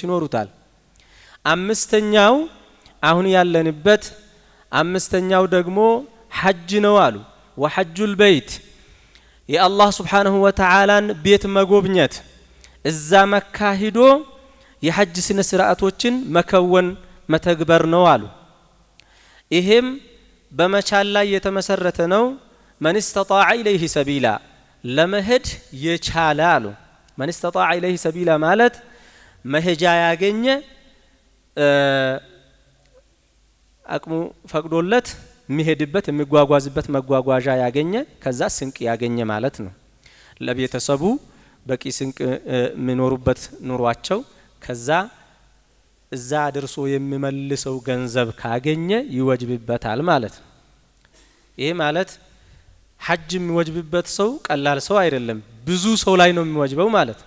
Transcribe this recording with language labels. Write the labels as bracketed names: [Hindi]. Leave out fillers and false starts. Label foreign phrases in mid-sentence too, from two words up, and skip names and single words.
[Amharic] ይኖሩታል አምስተኛው አሁን ያለንበት አምስተኛው ደግሞ ሐጅ ነው አሉ [Arabic] وحج البيت [Amharic] የአላህ [Arabic] سبحانه وتعالى [Amharic] ን ቤት መጎብኘት እዛ መካ ሄዶ የሐጅ ስነ ስርዓቶችን መከወን መተግበር ነው አሉ ይሄም በመቻል ላይ የተመሰረተ ነው [Arabic] من استطاع إليه سبيلا [Amharic] ለመሄድ የቻለ አሉ [Arabic] من استطاع إليه سبيلا [Amharic] ማለት መሄጃ ያገኘ አቅሙ ፈቅዶለት የሚሄድበት የሚጓጓዝበት መጓጓዣ ያገኘ ከዛ ስንቅ ያገኘ ማለት ነው ለቤተሰቡ በቂ ስንቅ የሚኖሩበት ኑሯቸው ከዛ እዛ አድርሶ የሚመልሰው ገንዘብ ካገኘ ይወጅብበታል ማለት ነው ይሄ ማለት ሐጅ የሚወጅብበት ሰው ቀላል ሰው አይደለም ብዙ ሰው ላይ ነው የሚወጅበው ማለት